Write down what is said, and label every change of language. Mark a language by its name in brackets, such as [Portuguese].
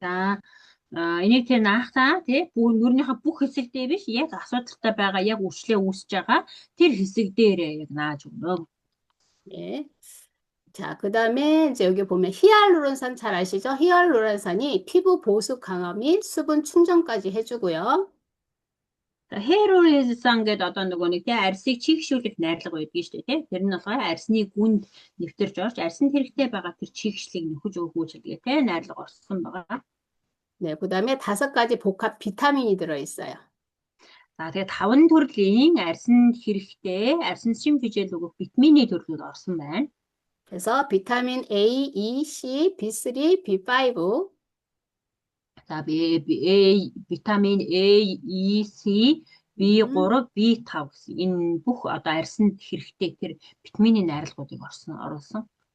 [Mongolian] За энийг тэр наахтаа тий нүрийнхээ бүх хэсэгдээ биш яг асуудалтай байгаа яг үрчлээ үүсэж байгаа тэр хэсэг дээр яг нааж өгнө. [Korean] 네. 자, 그다음에 이제 여기 보면 히알루론산 잘 아시죠? 히알루론산이 피부 보습 강화 및 수분 충전까지 해주고요. [Mongolian] Херолизсан гэдэг одоо нөгөө нэг тий арьсыг чийгшүүлэх найрлага байдаг шүү дээ тий. Тэр нь болохоор арьсны гүнд нэвтэрж орж арьсанд хэрэгтэй байгаа тэр чийгшлийг нөхөж өгөх үйлчилгээ тий найрлага орсон байгаа. [Korean] 네, 그다음에 5가지 복합 비타민이 들어있어요. [Mongolian] За тэгээд 5 төрлийн арьсанд хэрэгтэй арьсан шим хичээл өгөх витамины төрлүүд орсон байна. [Korean] 그래서 비타민 A, E, C, B3, B5. [Mongolian] За витамин A, E, C, B3, B5 гэсэн энэ бүх одоо арьсанд хэрэгтэй тэр витамины найрлагуудыг оруулсан.